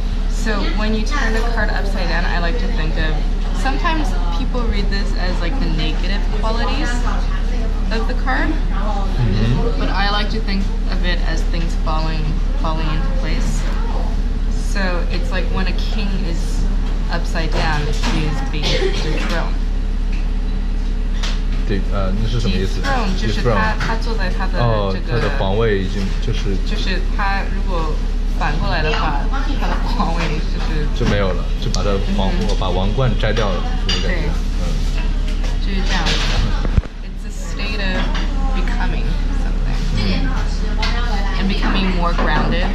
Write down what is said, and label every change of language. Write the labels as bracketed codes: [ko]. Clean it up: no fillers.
[en] So when you turn the card upside down, I like to think of, sometimes people read this as like the negative qualities of the card, but I like to think of it as things falling into place. So it's like when a king is upside down, he is being dethroned. [zh] 对，那是什么意思？ Dethrone 就是他坐在他的这个，他的皇位已经就是他如果反过来的话，他的皇位就没有了，就把他把王冠摘掉了，这个感觉。就是这样子。 [en] It's a state of becoming something and becoming more grounded.